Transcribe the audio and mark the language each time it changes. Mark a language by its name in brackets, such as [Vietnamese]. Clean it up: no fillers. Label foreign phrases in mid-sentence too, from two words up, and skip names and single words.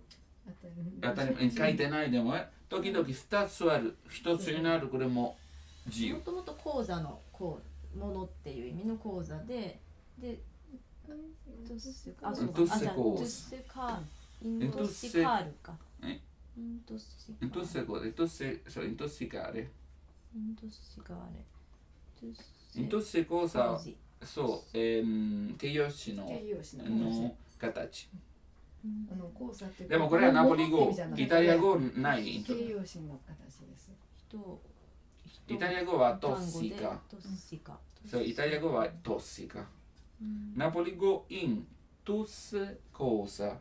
[Japanese] 当たり前に書いてないでも時々2つある。1つになる。これも自由。もともと講座のものっていう意味の講座で、トゥッセカールか。 [Neapolitan] intossicare。intosse cosa。 [Japanese] そう、形容詞の形。でもこれはナポリ語、イタリア語ない。形容詞の形です。イタリア語はトッシカ。そう、イタリア語はトッシカ。ナポリ語イントゥスコーサ。